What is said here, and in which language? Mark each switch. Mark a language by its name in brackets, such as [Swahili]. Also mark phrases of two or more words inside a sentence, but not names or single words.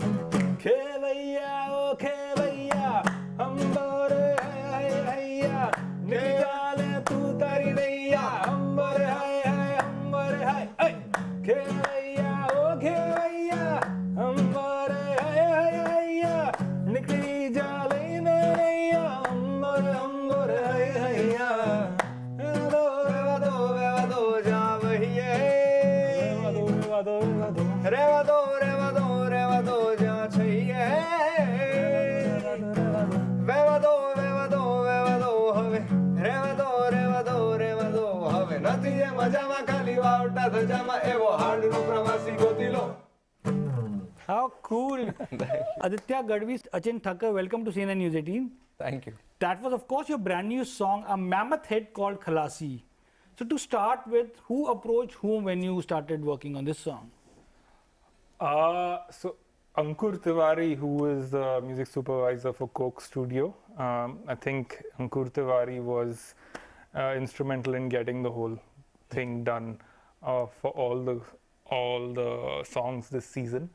[Gujarati] ખેલૈયા ઓ ખેલૈયા અંબર હૈયા નિકાલે તું તારી નૈયા અંબર હાય ખેલૈયા ઓ ખેલૈયા અંબર હૈયા નીકળી જા લઈને નૈયા અંબર હૈયા વેવા દો જા વહીએ રેવા દો જા છઈએ વેવા દો હવે રેવા દો હવે रेवा दो हवे નથી જે મજામાં ખાલી વાવટા ધજામાં એવો હાડનો પ્રવાસી ગોતી લો। [English] How cool. Aditya Gadvi, Achin Thakkar, welcome to CNN News 18. Thank you. That was, of course, your brand new song, a mammoth hit called Khalasi. So to start with, who approached whom when you started working on this song? So Ankur Tiwari, who is the music supervisor for Coke Studio, I think Ankur Tiwari was instrumental in getting the whole thing done for all the songs this season.